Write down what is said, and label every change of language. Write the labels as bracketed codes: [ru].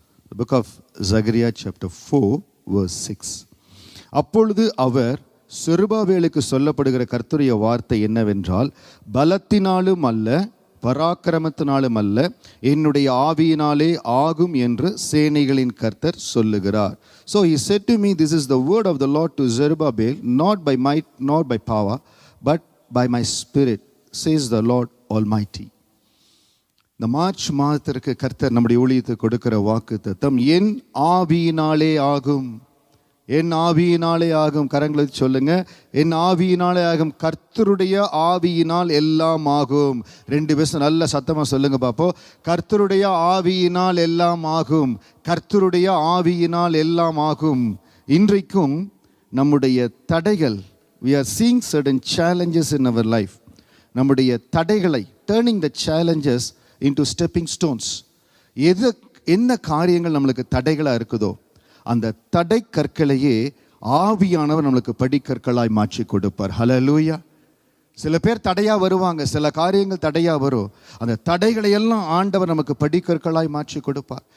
[en] The book of Zechariah chapter 4 verse 6. [ta] அப்பொழுது அவர் செருபாபேலுக்கு சொல்லப்படுகிற கர்த்தருடைய வார்த்தை என்னவென்றால், பலத்தினாலும் அல்ல பராக்கிரமத்தினாலும் அல்ல, என்னுடைய ஆவியினாலே ஆகும் என்று சேனைகளின் கர்த்தர் சொல்லுகிறார். [en] So he said to me, this is the word of the Lord to Zerubbabel, not by might nor by power, but by my spirit, says the Lord Almighty. [ta] இந்த மார்ச் மாதத்திற்கு கர்த்தர் நம்முடைய ஊழியத்துக்கு கொடுக்கிற வாக்கு தத்தம், என் ஆவியினாலே ஆகும். என் ஆவியினாலே ஆகும். கரங்களை சொல்லுங்க, என் ஆவியினாலே ஆகும். கர்த்தருடைய ஆவியினால் எல்லாம் ஆகும். 2 பேரும் நல்ல சத்தமா சொல்லுங்க பாப்போம். கர்த்தருடைய ஆவியினால் எல்லாம் ஆகும். கர்த்தருடைய ஆவியினால் எல்லாம் ஆகும். இன்றைக்கும் நம்முடைய தடைகள், [en] we are seeing certain challenges in our life. [ta] நம்முடைய தடைகளை, [en] turning the challenges into stepping stones. [ta] என்ன காரியங்கள் நம்மளுக்கு தடைகளா இருக்குதோ அந்த தடை கற்களையே ஆவியானவர் நம்மளுக்கு படிக்கற்களாய் மாற்றி கொடுப்பார். ஹல்லேலூயா. சில பேர் தடையா வருவாங்க, சில காரியங்கள் தடையா வரும். அந்த தடைகளை எல்லாம் ஆண்டவர் நமக்கு படிக்கற்களாய் மாற்றி கொடுப்பார்.